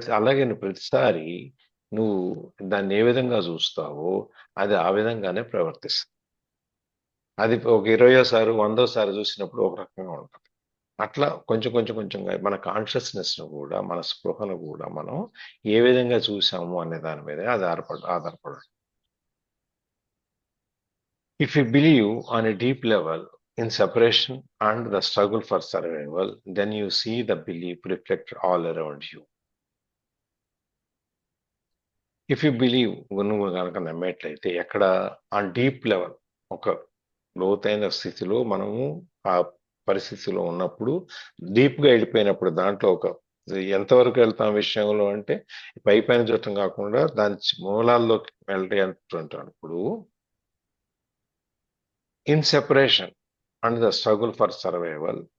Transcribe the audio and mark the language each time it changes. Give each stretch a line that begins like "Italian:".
Telugu: అలాగే నువ్వు ప్రతిసారి నువ్వు దాన్ని ఏ విధంగా చూస్తావో అది ఆ విధంగానే ప్రవర్తిస్తుంది. అది ఒక 20వ సారి 100వ సారి చూసినప్పుడు ఒక రకంగా ఉంటుంది. అట్లా కొంచెంగా మన కాన్షియస్నెస్ ను కూడా, మన స్పృహను కూడా మనం ఏ విధంగా చూసాము అనే దాని మీద ఆధారపడాలి.
English: If you believe on a deep level in separation and the struggle for survival, then you see the belief reflected all around you. If you believe,
Telugu: నువ్వు కనుక నమ్మేట్లయితే, ఎక్కడ
English: on deep level,
Telugu: ఒక లోతైన స్థితిలో మనము ఆ పరిస్థితిలో ఉన్నప్పుడు, డీప్గా వెళ్ళిపోయినప్పుడు, దాంట్లో ఒక ఎంతవరకు వెళ్తాం విషయంలో అంటే పైన చూడటం కాకుండా దాని మూలాల్లోకి వెళ్ళేటప్పుడు,
English: in separation and the struggle for survival,